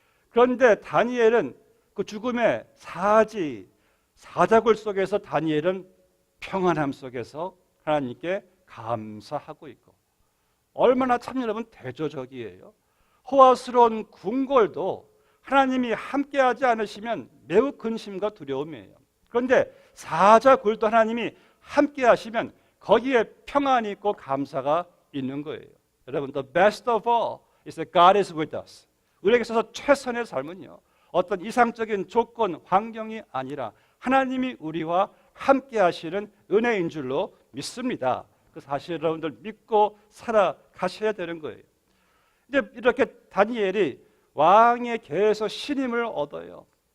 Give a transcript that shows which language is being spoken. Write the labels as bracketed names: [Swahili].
[Korean] 그런데 다니엘은 그 죽음의 사자굴 속에서 다니엘은 평안함 속에서 하나님께 감사하고 있고, 얼마나 참 여러분 대조적이에요. 호화스러운 궁궐도 하나님이 함께하지 않으시면 매우 근심과 두려움이에요. 그런데 사자굴도 하나님이 함께하시면 거기에 평안이 있고 감사가 있는 거예요. 여러분, [English] the best of all is that God is with us. [Korean] 우리에게 있어서 최선의 삶은요, 어떤 이상적인 조건, 환경이 아니라 하나님이 우리와 함께하시는 은혜인 줄로 믿습니다. 그 사실 여러분들 믿고 살아가셔야 되는 거예요. 이제 이렇게 다니엘이 왕의 계에서 신임을 얻어요.